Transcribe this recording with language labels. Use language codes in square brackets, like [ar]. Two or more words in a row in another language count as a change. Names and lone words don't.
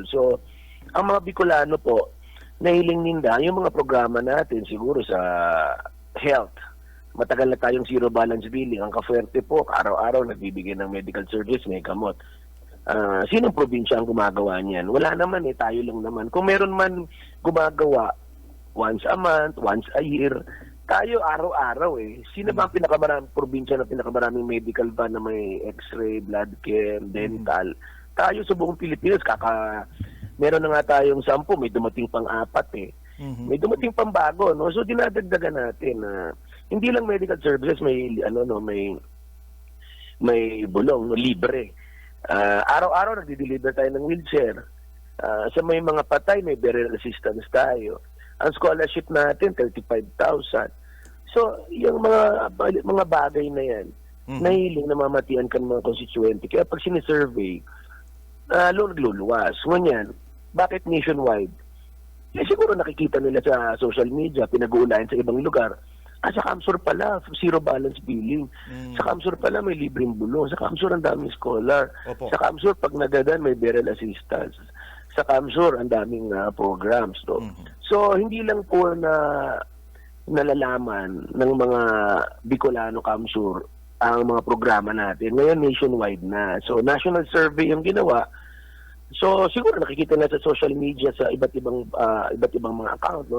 [tl] So, ang mga Bicolano po, nahiling ninda yung mga programa natin siguro sa health. Matagal na tayong [en] zero balance billing. [tl] Ang Kafuerte po, araw-araw nagbibigay ng [en] medical service, [tl] may gamot. Sinong probinsya ang gumagawa niyan? Wala naman tayo lang naman. Kung meron man gumagawa, [en] once a month, once a year, [tl] tayo araw-araw Sino ba ang pinakamaraming probinsya na pinakamaraming [en] medical van [tl] na may x-ray, [en] blood chem, [tl] dental? Tayo sa buong Pilipinas, meron na nga tayong 10, may dumating pang 4 May dumating pang bago, no? So dinadagdagan natin hindi lang [en] medical services, [tl] may bulong, libre. Araw-araw nagdi-deliver tayo ng wheelchair. Sa may mga patay, may [en] burial assistance [tl] tayo. Ang scholarship natin, 35,000. So, yung mga bagay na yan, nahiling namamatian ka ng mga constituente. Kaya pag sinisurvey, nagluluwas. Ngunyan, bakit nationwide? Siguro nakikita nila sa [en] social media, [tl] pinag-uulayan sa ibang lugar. Sa Kamsur pala, [en] zero balance billing. [tl] Sa Kamsur pala, may libreng bulong. Sa Kamsur, ang daming scholar. Opo. Sa Kamsur, pag nagadan, may [en] burial assistance. [tl] Sa Kamsur, ang daming programs. So, hindi lang po nalalaman ng mga Bicolano Kamsur ang mga programa natin. Ngayon, nationwide na. So, [en] national survey [tl] yung ginawa. So, siguro nakikita na sa [en] social media [tl] sa iba't ibang mga account, no?